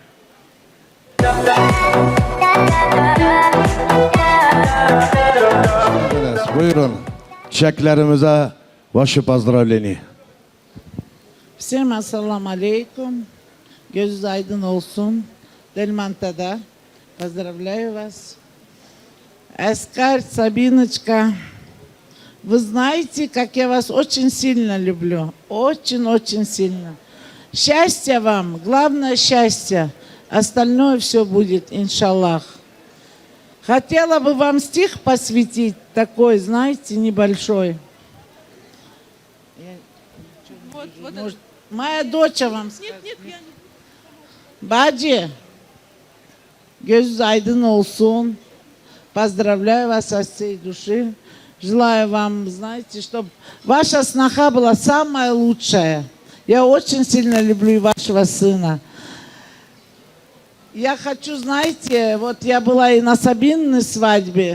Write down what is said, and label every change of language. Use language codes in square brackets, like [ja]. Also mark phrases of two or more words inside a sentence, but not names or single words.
[tr] Buyurun, çiçeklerimize [ru] ваши поздравления. Всем ассаламу алейкум. [tr] Gözünüz aydın olsun. Delmanta'da. [ru] Поздравляю вас. Эскар, Сабиночка. Вы знаете, как я вас очень сильно люблю. Очень-очень сильно. Счастья вам. Главное счастье. Остальное все будет, иншаллах. Хотела бы вам стих посвятить, такой, знаете, небольшой. Может, моя дочь вам скажет. Нет, я не... Баджи, [tr] gözünüz aydın olsun. [ru] Поздравляю вас от всей души. Желаю вам, знаете, чтобы ваша сноха была самая лучшая. Я очень сильно люблю и вашего сына. Я хочу, знаете, вот я была и на Сабининой свадьбе.